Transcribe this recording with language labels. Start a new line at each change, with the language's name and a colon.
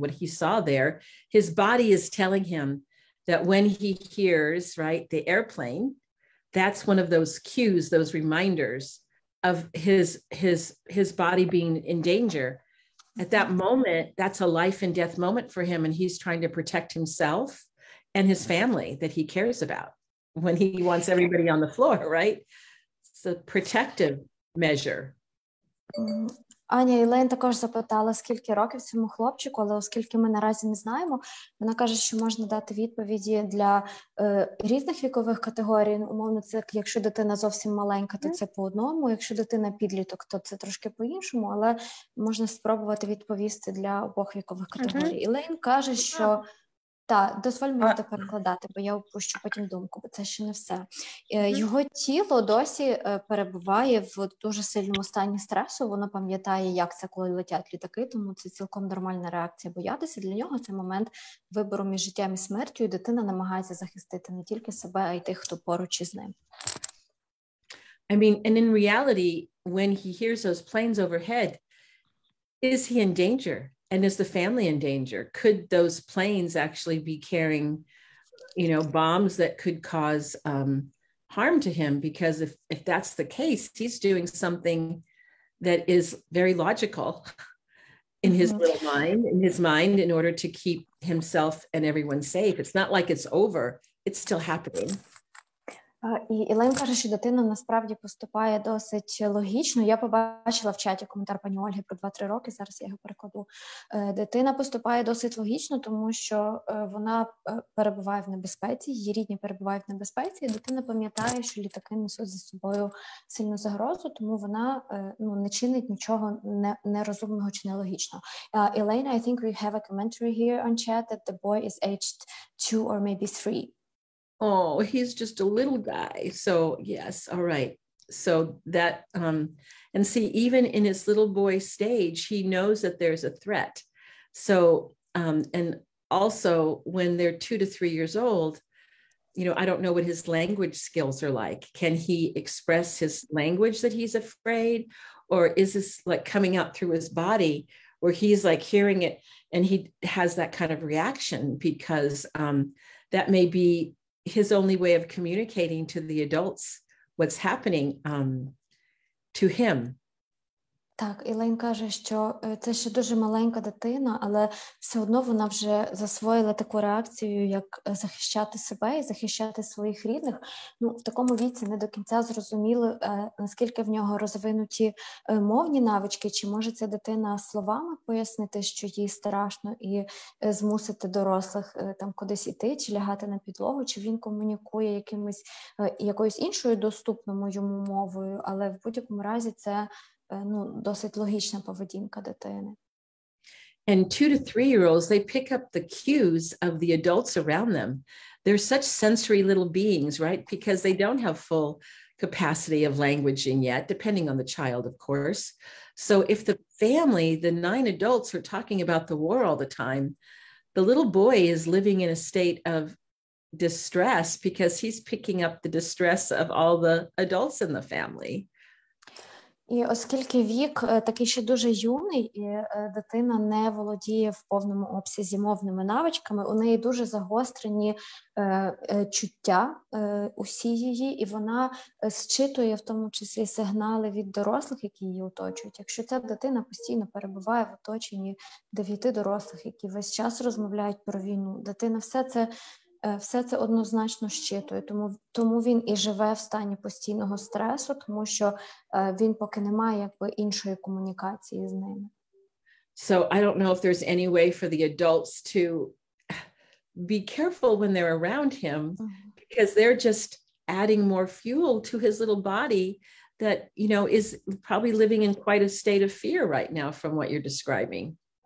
English: What he saw there, his body is telling him that when he hears, right, the airplane, that's one of those cues, those reminders of his body being in danger. At that moment, that's a life and death moment for him. And he's trying to protect himself and his family that he cares about when he wants everybody on the floor, right? It's a protective measure.
Ukrainian: Аня Ілейн також запитала, скільки років цьому хлопчику, але оскільки ми наразі не знаємо, вона каже, що можна дати відповіді для різних вікових категорій. Умовно, це якщо дитина зовсім маленька, то це по одному, якщо дитина підліток, то це трошки по-іншому, але можна спробувати відповісти для обох вікових категорій. Ілейн каже, що так, дозволь мені це перекладати, бо я опущу потім думку, бо це ще не все. Його тіло досі перебуває в дуже сильному стані стресу, воно пам'ятає, як це, коли летять літаки, тому це цілком нормальна реакція боятися. Для нього це момент вибору між життям і смертю, і дитина намагається захистити не тільки себе, а й тих, хто поруч із ним.
English: I mean, and in reality, when he hears those planes overhead, is he in danger? And is the family in danger? Could those planes actually be carrying, you know, bombs that could cause harm to him? Because if that's the case, he's doing something that is very logical in his little mind, in order to keep himself and everyone safe. It's not like it's over. It's still happening.
Ukrainian: І Ілейн каже, що дитина насправді поступає досить логічно. Я побачила в чаті коментар пані Ольги про 2-3 роки, зараз я його перекладу. Дитина поступає досить логічно, тому що вона перебуває в небезпеці, її рідні перебувають в небезпеці, і дитина пам'ятає, що літаки несуть за собою сильну загрозу, тому вона не чинить нічого нерозумного чи нелогічного.
English: Elaine, I think we have a commentary here on chat that the boy is aged 2 or maybe 3. Oh, he's just a little guy. So yes, all right. So that, and see, even in his little boy stage, he knows that there's a threat. So, and also when they're 2 to 3 years old, you know, I don't know what his language skills are like. Can he express his language that he's afraid? Or is this like coming out through his body where he's like hearing it and he has that kind of reaction because that may be his only way of communicating to the adults what's happening to him.
Ukrainian: Так, Ілейн каже, що це ще дуже маленька дитина, але все одно вона вже засвоїла таку реакцію, як захищати себе і захищати своїх рідних. Ну, в такому віці не до кінця зрозуміло, наскільки в нього розвинуті мовні навички, чи може ця дитина словами пояснити, що їй страшно, і змусити дорослих там кудись іти, чи лягати на підлогу, чи він комунікує якоюсь іншою доступною йому мовою, але в будь-якому разі це досить логічна поведінка дитини.
English: And 2 to 3-year-olds, they pick up the cues of the adults around them. They're such sensory little beings, right? Because they don't have full capacity of languaging yet, depending on the child, of course. So if the family, the 9 adults are talking about the war all the time, the little boy is living in a state of distress because he's picking up the distress of all the adults in the family.
Ukrainian: І оскільки вік такий ще дуже юний, і дитина не володіє в повному обсязі мовними навичками, у неї дуже загострені чуття усі її, і вона зчитує в тому числі сигнали від дорослих, які її оточують. Якщо ця дитина постійно перебуває в оточенні 9 дорослих, які весь час розмовляють про війну, дитина все це однозначно щитує, тому він і живе в стані постійного стресу, тому що він поки не має іншої комунікації з ними.
English: So I don't know if there's any way for the adults to be careful when they're around him, because they're just adding more fuel to his little body that, you know, is probably living in quite a state of fear right now from what you're describing.